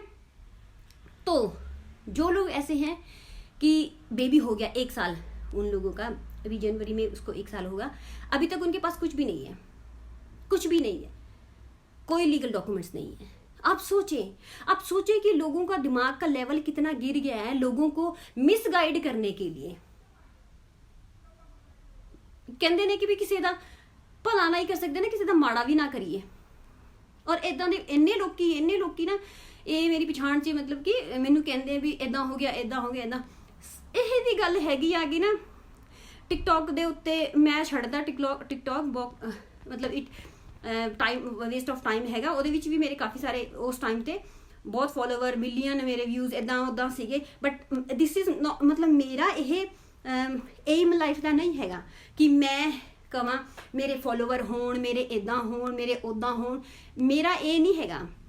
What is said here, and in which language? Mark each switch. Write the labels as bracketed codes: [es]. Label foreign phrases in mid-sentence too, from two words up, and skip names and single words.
[hi] तो जो लोग ऐसे हैं कि बेबी हो गया 1 साल, उन लोगों का अभी जनवरी में उसको 1 साल होगा, अभी तक उनके पास कुछ भी नहीं है, कुछ भी नहीं है, कोई लीगल डॉक्यूमेंट्स नहीं है। आप सोचें कि लोगों का दिमाग का लेवल कितना गिर गया है लोगों को मिसगाइड करने के लिए। कहते ने कि भी किसी का भला नहीं कर सकते ना, किसी का माड़ा भी ना करिए। [pa] ਔਰ ਇਦਾਂ ਦੇ ਇੰਨੇ ਲੋਕੀ ਨਾ, ਇਹ ਮੇਰੀ ਪਛਾਣ 'ਚ ਮਤਲਬ ਕਿ ਮੈਨੂੰ ਕਹਿੰਦੇ ਵੀ ਇਦਾਂ ਹੋ ਗਿਆ, ਇਦਾਂ ਹੋ ਗਿਆ, ਇਦਾਂ। ਇਹ ਦੀ ਗੱਲ ਹੈਗੀ ਆ ਕਿ ਨਾ टिकटॉक ਦੇ ਉੱਤੇ ਮੈਂ ਛੱਡਦਾ टिकटॉक मतलब [en] it time waste of time [pa] हैगा। ਉਹਦੇ ਵਿੱਚ ਵੀ ਮੇਰੇ ਕਾਫੀ ਸਾਰੇ ਉਸ ਟਾਈਮ ਤੇ ਬਹੁਤ ਫੋਲੋਵਰ, ਮਿਲੀਅਨ ਮੇਰੇ ਵਿਊਜ਼ ਇਦਾਂ ਉਦਾਂ ਸੀਗੇ। [en] but this is [pa] मतलब ਮੇਰਾ ਇਹ [en] aim life [pa] ਦਾ ਨਹੀਂ ਹੈਗਾ ਕਿ ਮੈਂ ਕਵਾਂ ਮੇਰੇ ਫੋਲੋਵਰ ਹੋਣ, ਮੇਰੇ ਇਦਾਂ ਹੋਣ, ਮੇਰੇ ਉਦਾਂ ਹੋਣ। ਮੇਰਾ ਇਹ ਨਹੀਂ ਹੈਗਾ।